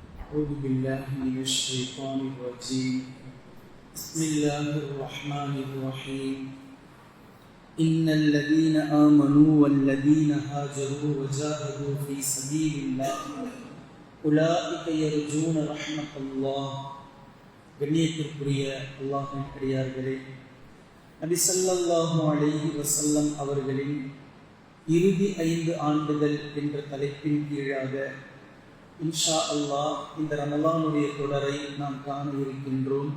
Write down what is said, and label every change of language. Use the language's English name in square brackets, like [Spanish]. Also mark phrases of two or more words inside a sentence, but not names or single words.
[Arabic] أعوذ بالله من الشيطان الرجيم بسم الله الرحمن الرحيم إن الذين آمنوا والذين هاجروا وجاهدوا في سبيل الله أولئك يرجون رحمة الله [Tamil] கண்ணியத்திற்குரிய அல்லாஹ்வின் அடியார்களே, நபி [Arabic] صلى الله عليه وسلم [Tamil] அவர்களின் இறுதி 5 ஆண்டுகள் என்ற தலைப்பின் கீழாக [Arabic] إن شاء الله [Tamil] இந்த ரமலானுடைய தொடரை நாம் காண இருக்கின்றோம்.